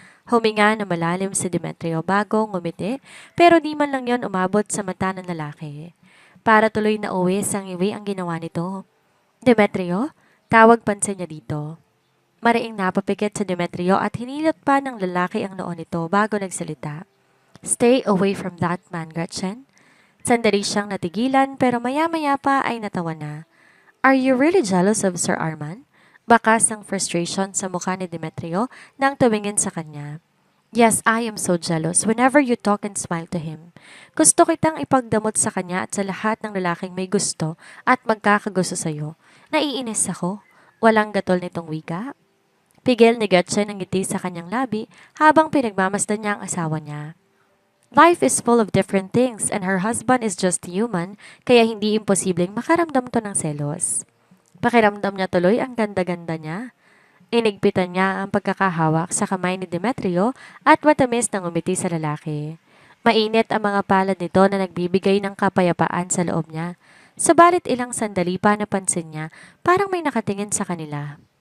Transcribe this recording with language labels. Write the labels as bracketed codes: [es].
[tl] Huminga na malalim si Demetrio bago ngumiti pero di man lang yon umabot sa mata ng lalaki. Para tuloy na uwi sang iwi ang ginawa nito. Demetrio, tawag pansin niya dito. Mariing napapikit sa Demetrio at hinilot pa ng lalaki ang noo nito bago nagsalita. [en] Stay away from that man, Gretchen. [tl] Sandali siyang natigilan pero maya-maya pa ay natawa na. [en] Are you really jealous of Sir Arman? [tl] Bakas ng frustration sa mukha ni Demetrio nang tumingin sa kanya. [en] Yes, I am so jealous whenever you talk and smile to him. [tl] Gusto kitang ipagdamot sa kanya at sa lahat ng lalaking may gusto at magkakagusto sa'yo. Naiinis ako. Walang gatol nitong wika. Pigil ni Gretchen ang ngiti sa kanyang labi habang pinagmamasdan niya ang asawa niya. [en] Life is full of different things and her husband is just human [tl] kaya hindi imposibleng makaramdam to ng selos. Pakiramdam niya tuloy ang ganda-ganda niya. Inigpitan niya ang pagkakahawak sa kamay ni Demetrio at matamis ng umiti sa lalaki. Mainit ang mga palad nito na nagbibigay ng kapayapaan sa loob niya. Sabalit ilang sandali pa napansin niya parang may nakatingin sa kanila.